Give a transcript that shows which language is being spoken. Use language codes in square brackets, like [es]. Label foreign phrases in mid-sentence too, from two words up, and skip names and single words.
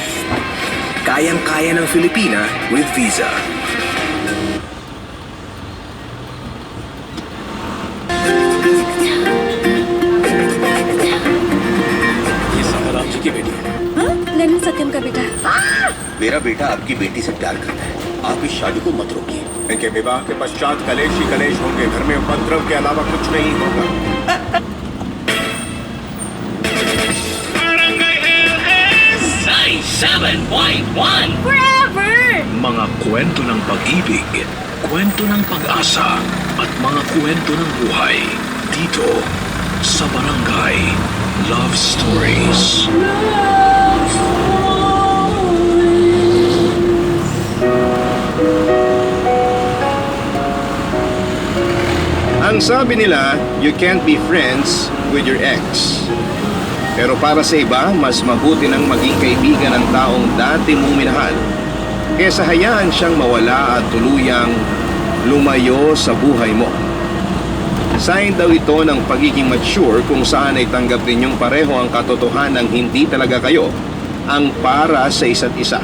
[tl] Kayang-kaya ng Filipina with Visa. [hi] ये सफर आप जी की बेटी है। हाँ? ललन सत्यम का बेटा। मेरा बेटा आपकी बेटी से प्यार करता है। आप इस शादी को मत रोकिए। इनके विवाह के पश्चात कलेश ही कलेश होंगे। घर में उपद्रव के अलावा कुछ नहीं होगा। [tl] Barangay LS 97.1 Forever! Mga kwento ng pag-ibig, kwento ng pag-asa, at mga kwento ng buhay dito sa Barangay Love Stories. Ang sabi nila, [en] you can't be friends with your ex. [tl] Pero para sa iba, mas mabuti nang maging kaibigan ng taong dati mong minahal kesa hayaan siyang mawala at tuluyang lumayo sa buhay mo. Sign daw ito ng pagiging mature kung saan ay tanggap ninyong pareho ang katotohanan ng hindi talaga kayo ang para sa isa't isa.